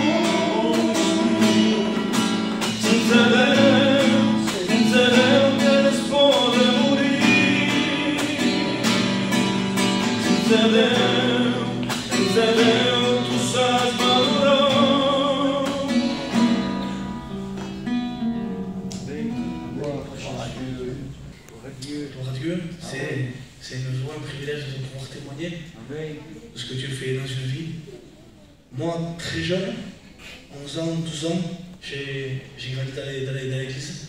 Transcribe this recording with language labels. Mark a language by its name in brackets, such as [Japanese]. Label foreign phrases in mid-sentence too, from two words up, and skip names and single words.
[Catalan] Sense Déu que no es pot morir. Sense Déu tu saps malorós. [French] Gloire à Dieu, c'est une joie, un privilège de pouvoir témoigner de ce que Dieu fait dans une vie. Moi, très jeune, 11 ans, 12 ans, j'ai grandi dans l'église.